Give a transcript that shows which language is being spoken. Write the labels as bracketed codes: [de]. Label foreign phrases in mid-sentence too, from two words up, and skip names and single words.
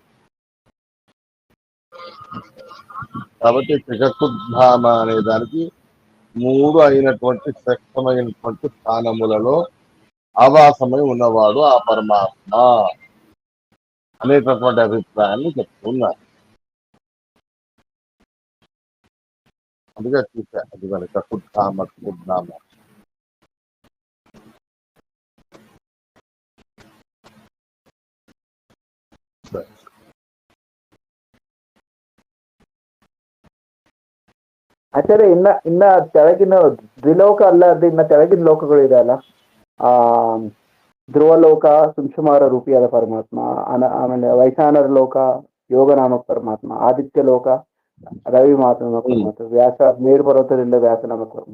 [te] కాబట్టి త్రికకుద్ధామ అనే దానికి మూడు అయినటువంటి శ్రేష్టమైనటువంటి స్థానములలో ఆవాసమై ఉన్నవాడు ఆ పరమాత్మ అనేటటువంటి అభిప్రాయాన్ని చెప్తున్నారు. అందుకే చూసా, అది మన కకుద్ధామ. [kn] ಆಚಾರ್ಯ ಇನ್ನ ಕೆಳಗಿನ ದ್ವಿಲೋಕ ಅಲ್ಲದೆ ಇನ್ನ ಕೆಳಗಿನ ಲೋಕಗಳು ಇದೆಯಲ್ಲ, ಧ್ರುವಲೋಕ ಸುಂಶುಮಾರ ರೂಪಿಯಾದ ಪರಮಾತ್ಮ, ಆಮೇಲೆ ವೈಶಾನರ ಲೋಕ ಯೋಗನಾಮಕ ಪರಮಾತ್ಮ, ಆದಿತ್ಯ ಲೋಕ ರವಿ ನಾಮಕ ಪರಮಾತ್ಮ, ವ್ಯಾಸ ಮೇರು ಪರ್ವತದಿಂದ ವ್ಯಾಸ ನಾಮಕ ಪರಮಾತ್ಮ.